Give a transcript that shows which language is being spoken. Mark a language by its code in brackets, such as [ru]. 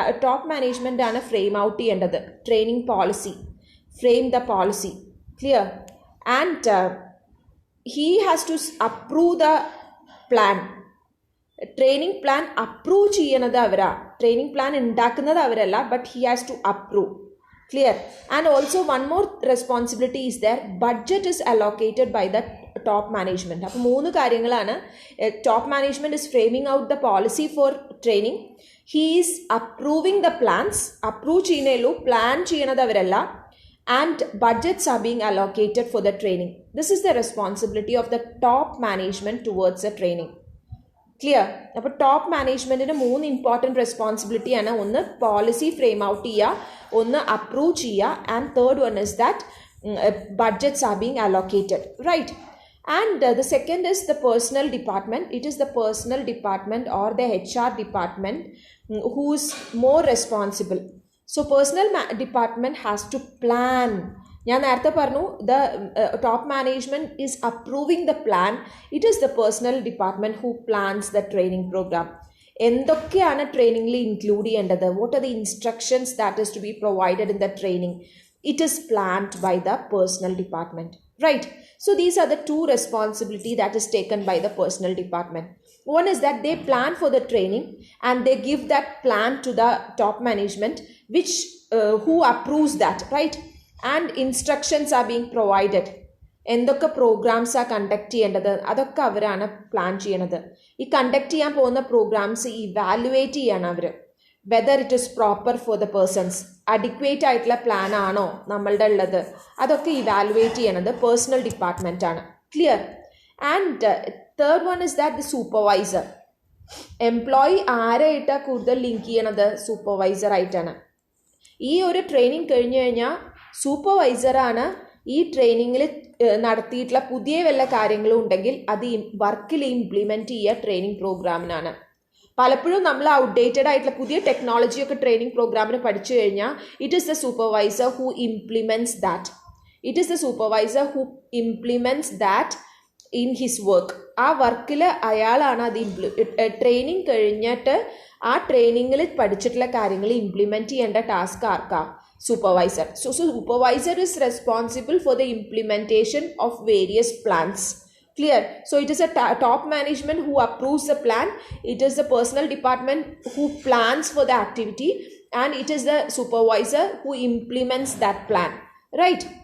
[ml] Top management ആണ് frame out ചെയ്യേണ്ടത് training policy. [en] Frame the policy. [ml] Clear? [en] And he has to approve the plan. [ml] Training plan approve ചെയ്യണത് അവരാ. Training plan ഉണ്ടാക്കുന്നത് അവരല്ല, [en] But he has to approve. Clear? And also one more responsibility is there. Budget is allocated by the top management. [ml] അപ്പോൾ 3 കാര്യങ്ങളാണ്. [en] Top management is framing out the policy for training. He is approving the plans. [ml] Approve ചെയ്യുന്നേലൂ, plan ചെയ്യണത് അവരല്ല. [en] And budgets are being allocated for the training. This is the responsibility of the top management towards the training. Clear? [ml] അപ്പോൾ top മാനേജ്മെൻറ്റിന് 3 important responsibility ആണ്. ഒന്ന് policy frame out ചെയ്യുക, ഒന്ന് approve ചെയ്യുക, [en] And third one is that budgets are being allocated. [ml] Right? [en] And the second is the personnel department. It is the personnel department or the HR department who is more responsible. So personnel department has to plan. [ml] ഞാൻ നേരത്തെ പറഞ്ഞു, [en] The top management is approving the plan. It is the personnel department who plans the training programme. [ml] എന്തൊക്കെയാണ് ട്രെയിനിങ്ങിൽ include ചെയ്യേണ്ടത്? [en] What are the instructions that is to be provided in the training? It is planned by the personnel department. Right? So these are the 2 responsibility that is taken by the personal department. One is that they plan for the training and they give that plan to the top management, which who approves that, right? And instructions are being provided. [ml] എന്തൊക്കെ പ്രോഗ്രാംസാണ് conduct ചെയ്യേണ്ടത് അതൊക്കെ അവരാണ് plan ചെയ്യണത്. ഈ conduct ചെയ്യാൻ പോകുന്ന programmes evaluate ചെയ്യാണ് അവർ. [en] whether it is proper for the persons, [ml] adequate ആയിട്ടുള്ള പ്ലാൻ ആണോ നമ്മളുടെ ഉള്ളത്, അതൊക്കെ ഇവാലുവേറ്റ് ചെയ്യണത് പേഴ്സണൽ ഡിപ്പാർട്ട്മെൻ്റ് ആണ്. Clear? [en] And third one is that the supervisor. [ml] Employee ആരായിട്ടാണ് കൂടുതൽ ലിങ്ക് ചെയ്യണത്? സൂപ്പർവൈസർ ആയിട്ടാണ്. ഈ ഒരു ട്രെയിനിങ് കഴിഞ്ഞു കഴിഞ്ഞാൽ സൂപ്പർവൈസറാണ് ഈ ട്രെയിനിങ്ങിൽ നടത്തിയിട്ടുള്ള പുതിയ വല്ല കാര്യങ്ങളും ഉണ്ടെങ്കിൽ അത് വർക്കിൽ ഇംപ്ലിമെൻറ്റ് ചെയ്യുക ട്രെയിനിങ് പ്രോഗ്രാമിനാണ്. പലപ്പോഴും നമ്മൾ ഔട്ട്ഡേറ്റഡ് ആയിട്ടുള്ള പുതിയ ടെക്നോളജിയൊക്കെ ട്രെയിനിങ് പ്രോഗ്രാമിന് പഠിച്ചു കഴിഞ്ഞാൽ [en] It is the supervisor who implements that. It is the supervisor who implements that in his work. [ml] ആ വർക്കിൽ അയാളാണ് അത് ട്രെയിനിങ് കഴിഞ്ഞിട്ട് ആ ട്രെയിനിങ്ങിൽ പഠിച്ചിട്ടുള്ള കാര്യങ്ങൾ ഇംപ്ലിമെൻറ്റ് ചെയ്യേണ്ട ടാസ്ക് ആർക്കാ? [en] Supervisor. So supervisor is responsible for the implementation of various plans. Clear? So it is a top management who approves the plan. It is the personal department who plans for the activity, and it is the supervisor who implements that plan. Right?